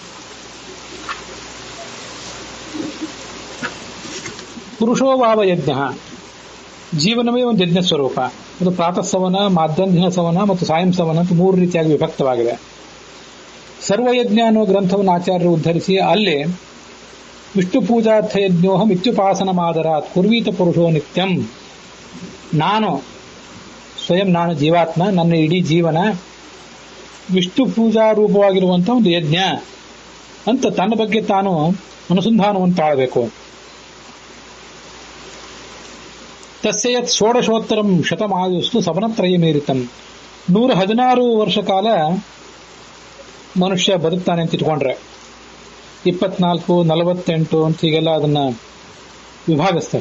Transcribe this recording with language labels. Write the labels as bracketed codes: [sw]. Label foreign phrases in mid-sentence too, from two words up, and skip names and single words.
[kn] ಪುರುಷೋಭಾವ ಯಜ್ಞ, ಜೀವನವೇ ಒಂದು ಯಜ್ಞ ಸ್ವರೂಪ. ಅದು ಪ್ರಾತಃ ಸವನ, ಮಾಧ್ಯಾಹ್ನ ಸವನ ಮತ್ತು ಸಾಯಂ ಸವನ ಅಂತ 3 ರೀತಿಯಾಗಿ ವಿಭಕ್ತವಾಗಿದೆ. ಸರ್ವಯಜ್ಞ ಅನ್ನೋ ಗ್ರಂಥವನ್ನು ಆಚಾರ್ಯರು ಉದ್ಧರಿಸಿ ಅಲ್ಲಿ [sa] ವಿಷ್ಣು ಪೂಜಾರ್ಥ ಯಜ್ಞೋಹಂ ಇತ್ಯುಪಾಸನ ಮಾದರಾತ್ ಕುರ್ವೀತ ಪುರುಷೋ ನಿತ್ಯಂ, [kn] ನಾನು ಜೀವಾತ್ಮ, ನನ್ನ ಇಡೀ ಜೀವನ ವಿಷ್ಣು ಪೂಜಾ ರೂಪವಾಗಿರುವಂಥ ಒಂದು ಯಜ್ಞ ಅಂತ ತನ್ನ ಬಗ್ಗೆ ತಾನು ಅನುಸಂಧಾನವನ್ನು ತಾಳಬೇಕು. [sa] ತಸ್ಯತ್ ಷೋಡಶೋತ್ತರಂ ಶತಮಾಯುಸ್ತು ಸವನತ್ರಯ ಮೀರಿತಂ, [kn] 116 ವರ್ಷ ಕಾಲ ಮನುಷ್ಯ ಬದುಕ್ತಾನೆ ಅಂತ ಇಟ್ಕೊಂಡ್ರೆ 24, 48 ಅಂತ ಹೀಗೆಲ್ಲ ಅದನ್ನ ವಿಭಾಗಿಸ್ತಾರೆ.